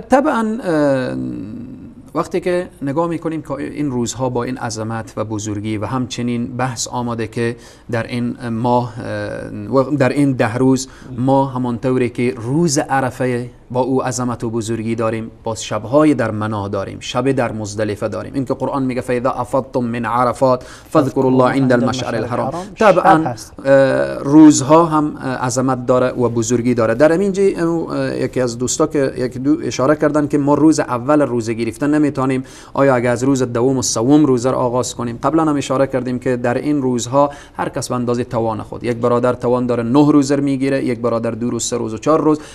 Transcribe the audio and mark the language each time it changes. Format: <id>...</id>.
<fa>طبعا وقتی که نگاه میکنیم که این روزها با این عظمت و بزرگی و همچنین بحث آمده که در این ماه و در این 10 روز ما همانطوری که روز عرفه با او عظمت و بزرگی داریم، باز شبهای در منا داریم، شب در مزدلفه داریم. این که قرآن میگه</fa> <ar>فاذا افضتم من عرفات فاذكروا الله عند المشعر الحرام.</ar> <fa>طبعا روزها هم عظمت داره و بزرگی داره. در اینجا یکی از دوستا که یکی دو اشاره کردن که ما روز اول روزه گرفتن نمیتونیم، آیا اگه از روز دوم و سوم روزه رو آغاز کنیم؟ قبلا هم اشاره کردیم که در این روزها هر کس به اندازه توان خود، یک برادر توان داره 9 روزه میگیره، یک برادر 2 روز 3 روز و 4 روز.</fa>